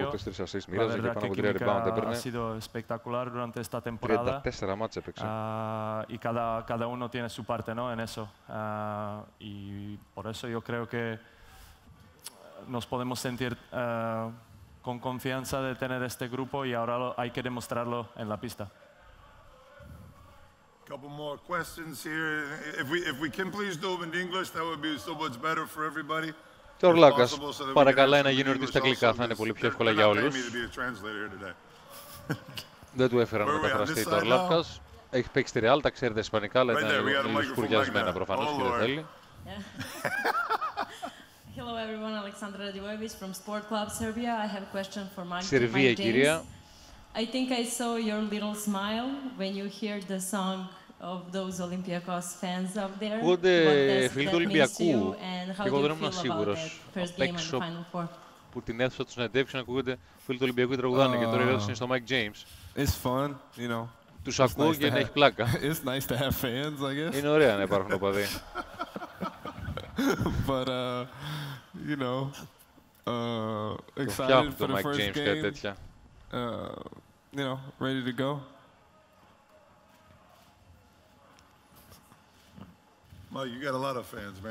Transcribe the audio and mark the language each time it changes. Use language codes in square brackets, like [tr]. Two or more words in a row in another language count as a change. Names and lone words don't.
[es] La verdad que química ha sido espectacular durante esta temporada y cada uno tiene su parte, ¿no? En eso. Y por eso yo creo que nos podemos sentir con confianza de tener este grupo y ahora hay que demostrarlo en la pista. [en] Couple more questions here. If we can please do them in English, that would be so much better for everybody. [el] Και ο Ορλάκας παρακαλάει να γίνει ερωτήσει στα αγγλικά, θα είναι πολύ πιο εύκολα για όλους. Δεν του έφεραν μεταφραστή το Ορλάκας. Έχει παίξει τη Ρεάλ, τα ξέρει τα ισπανικά, αλλά είναι λίγο σκουριασμένα προφανώς και δεν θέλει. [en] Hello everyone, Alexandra Radivojevic from Sport Club Serbia. I have a question for Mike [el] Σερβία, κυρία. [en] I think I saw your little smile when you hear the song of those Olympiacos fans out there. [el] Ακούγονται φίλοι του Ολυμπιακού και εγώ δεν ήμουν σίγουρος. Απ' έξω που την αίθουσα του συνεντεύξεων ακούγονται φίλοι του Ολυμπιακού και τραγουδάνε και τώρα η ερώτηση είναι στο Mike James. [en] It's fun, you know. [el] Τους ακούω και να έχει πλάκα. [en] It's nice to have fans, I guess. [el] Είναι ωραία να υπάρχουν οπαδοί. [en] But you know, excited for the first game. You know, ready to go. Mike, you got a lot of fans, man.